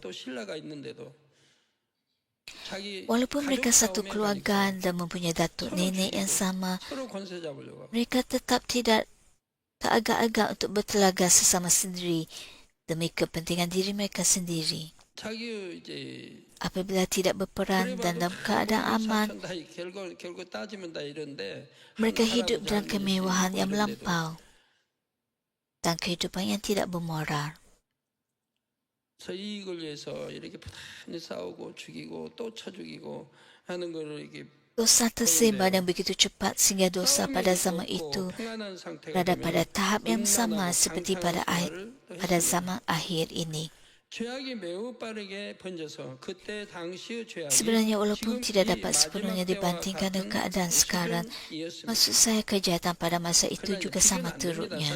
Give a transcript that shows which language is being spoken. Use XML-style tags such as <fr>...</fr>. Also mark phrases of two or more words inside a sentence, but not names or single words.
<ms>Walaupun mereka satu keluarga dan mempunyai datuk nenek yang sama, mereka tetap tak agak-agak untuk bertelaga sesama sendiri demi kepentingan diri mereka sendiri. Apabila tidak berperang dan dalam keadaan aman, mereka hidup dalam kemewahan yang melampau dan kehidupan yang tidak bermoral.</ms> <ko>이익을 위해서 이렇게 부단히 싸우고 죽이고 또 쳐 죽이고 하는 거를 이게</ko> <ms>Dosa tersebar dan begitu cepat sehingga dosa pada zaman itu berada pada tahap yang sama seperti pada zaman akhir ini. Sebenarnya walaupun tidak dapat sepenuhnya dibandingkan dengan keadaan sekarang, maksud saya kejahatan pada masa itu juga sama teruknya.</ms>